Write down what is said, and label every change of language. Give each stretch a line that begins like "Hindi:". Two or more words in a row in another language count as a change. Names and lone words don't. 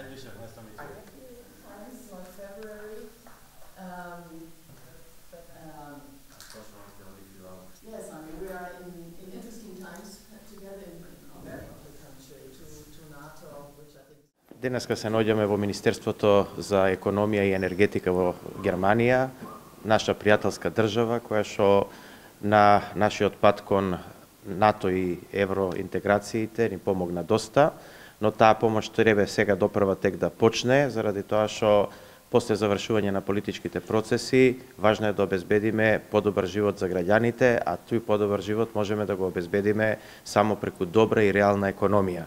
English: February. Yes, I mean, we are in interesting times together in our country to NATO, which I think...
Macedonian: Денеска се наоѓаме во Министерството за економија и енергетика во Германија, наша пријателска држава која што на нашиот пат кон НАТО и евроинтеграциите ни помогна доста, но таа помош треба сега допрва тек да почне, заради тоа што после завршување на политичките процеси важно е да обезбедиме подобар живот за граѓаните, а тој подобар живот можеме да го обезбедиме само преку добра и реална економија.